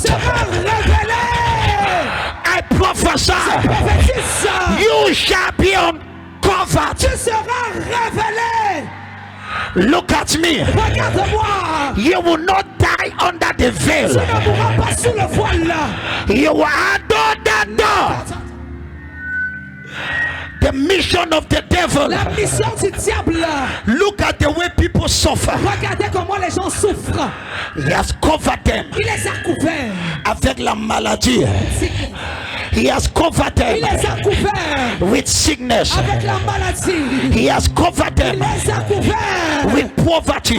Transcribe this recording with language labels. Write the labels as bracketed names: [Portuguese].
[French] sera révélé. [English] I prophesy, [French] Prophétise, [English] you shall be uncovered. [French] tu seras révélé. [English] Look at me. [French] Regarde-moi. [English] You will not die under the [French] Tu [English] veil. [French] ne mourras pas sous le voile. [English] You will adore that door. The mission of the devil. [French] La mission du diable. [English] Look at the way people suffer. [French] Regardez comment les gens souffrent. [English] He has covered them [French] Il les a couverts. avec la maladie. [English] He has covered [French] Il [English] them [French] les a couverts [English] with sickness. [French] avec la maladie. [English] He has covered [French] Il [English] them [French] les a couverts [English] with poverty.